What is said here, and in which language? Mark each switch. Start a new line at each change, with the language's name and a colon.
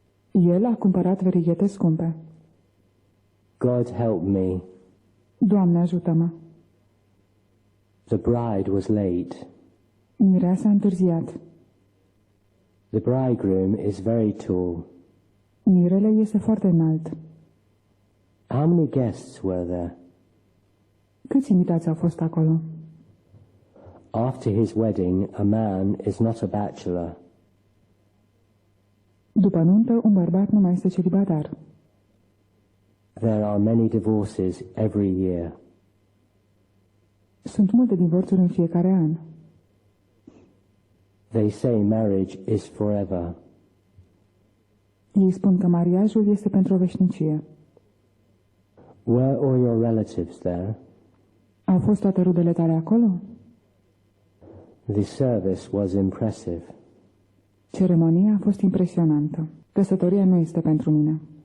Romanian: El a cumpărat verighete scumpe.
English: God help me.
Romanian: Doamne, ajută-mă!
English: The bride was late.
Romanian: Mireasa a întârziat.
English: The bridegroom is very tall.
Romanian: Mirele este foarte înalt.
English: How many guests were there?
Romanian: Câți invitați au fost acolo?
English: After his wedding, a man is not a bachelor.
Romanian: După nuntă, un bărbat nu mai este celibatar.
English: There are many divorces every year.
Romanian: Sunt multe divorțuri în fiecare an.
English: They say marriage is forever.
Romanian: Ei spun că mariajul este pentru o veșnicie.
English: Were all your relatives there?
Romanian: Au fost toate rudele tale acolo?
English: The service was impressive.
Romanian: Ceremonia a fost impresionantă. Căsătoria nu este pentru mine.